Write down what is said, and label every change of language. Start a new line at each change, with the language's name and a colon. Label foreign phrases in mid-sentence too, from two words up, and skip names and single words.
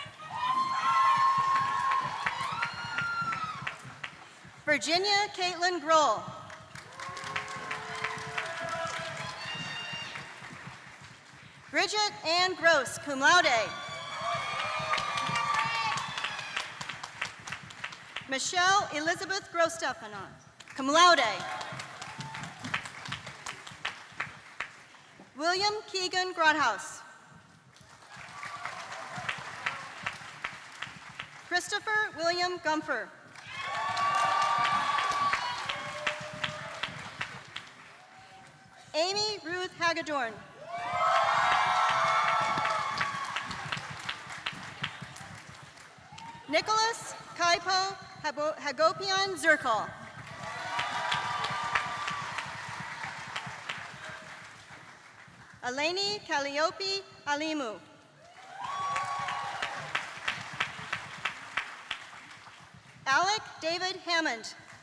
English: Virginia Caitlin Grohl. Bridget Ann Gross,
Latin: cum laude.
English: Michelle Elizabeth Gross-Stefano,
Latin: cum laude.
English: William Keegan Grothaus. Christopher William Gumfer. Amy Ruth Hagedorn. Nicholas Kaipo Hagopian Zirkle. Eleni Calliope Alimu. Alec David Hammond.